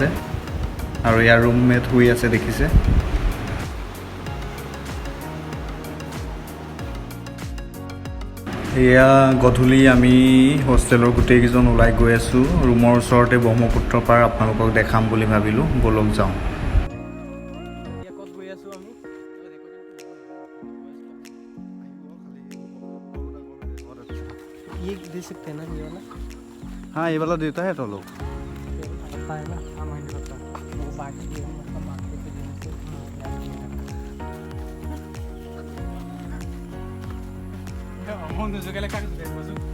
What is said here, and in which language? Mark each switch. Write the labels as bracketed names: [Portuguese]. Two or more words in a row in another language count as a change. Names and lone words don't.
[Assamese] আৰু ইয়াৰ ৰুমমেট শুই আছে, দেখিছে? এয়া গধূলি আমি হোষ্টেলৰ গোটেইকেইজন ওলাই গৈ আছোঁ। ৰুমৰ ওচৰতে ব্ৰহ্মপুত্ৰ পাৰ, আপোনালোকক দেখাম বুলি ভাবিলোঁ, ব'লক যাওঁ। [Hindi] ये दे सकते हैं ना, ये वाला? हाँ, ये वाला देता है तो लोग। पता है ना, हमें नहीं पता। वो बाकी ये मतलब मार्केट के देने से हम दूसरे के लिए काट देते हैं बस।